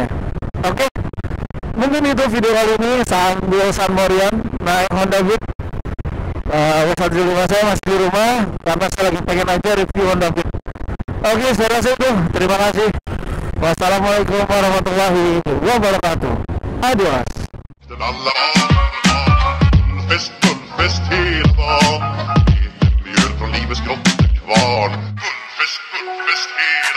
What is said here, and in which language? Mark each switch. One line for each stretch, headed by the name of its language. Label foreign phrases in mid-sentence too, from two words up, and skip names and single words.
Indonesian: Oke, mungkin itu video kali ini sambil San Morian naik Honda Beat. S105 saya masih di rumah karena saya lagi pengen aja review Honda Beat. Oke, saya rasa itu. Terima kasih.
Arabic: والسلام عليكم ورحمة الله وبركاته. Adios.
Swedish: Den alla barn, fullfest hela dagen. Mjöl från livets grottekvarn. Fullfest hela